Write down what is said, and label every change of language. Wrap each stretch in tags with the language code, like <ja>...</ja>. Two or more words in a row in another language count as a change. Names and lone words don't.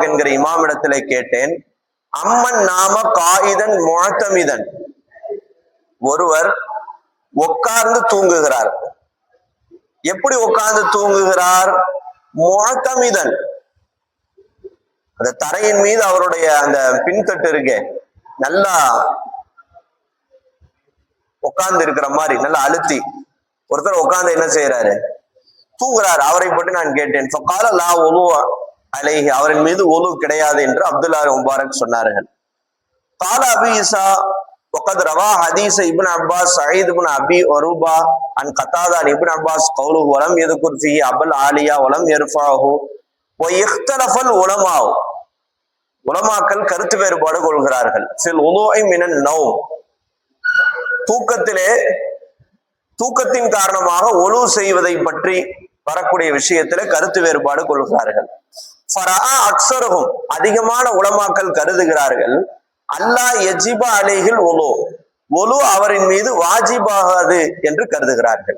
<ta>என்கிற இமாம் இடத்திலே கேட்டேன்,</ta> <ar>عمن نام قاعدا معتمدا,</ar> <ta>ஒருவர் உட்கார்ந்து தூங்குகிறார், எப்படி உட்கார்ந்து தூங்குகிறார், முஅத்தமிதன், அந்த தரையின் மீது அவருடைய அந்த பின்தட்டு இருக்கே நல்லா உட்கார்ந்து இருக்கிற மாதிரி நல்லா அழுத்தி ஒருத்தர் உட்கார்ந்து என்ன செய்யறாரு, தூங்குறாரு. அவரை பற்றி நான் கேட்டேன்,</ta> <ar>فقال لا وضوء عليه,</ar> <ta>அவரின் மீது ஒலு கிடையாது என்று அப்துல்லாஹ் முபாரக் சொன்னார்கள்.</ta> <ar>قال أبو عيسى وقد روى حديث ابن عباس سعيد بن ابي عروبه عن قتاده عن ابن عباس قوله ولم يذكر فيه ابو العاليه ولم يرفعه ويختلف العلماء,</ar> <ta>உலமாக்கள் கருத்து வேறுபாடு கொள்கிறார்கள்.</ta> <ar>في الوضوء من النوم,</ar> <ta>தூக்கத்தின் காரணமாக ஒலு செய்வதை பற்றி வரக்கூடிய விஷயத்துல கருத்து வேறுபாடு கொள்கிறார்கள்.</ta> <ar>فرأى أكثرهم,</ar> <ta>அதிகமான உலமாக்கள் கருதுகிறார்கள்,</ta> <ar>ألا يجب عليه الوضوء</ar> <ta>அவரின் மீது வாஜிபாகாது என்று கருதுகிறார்கள்.</ta>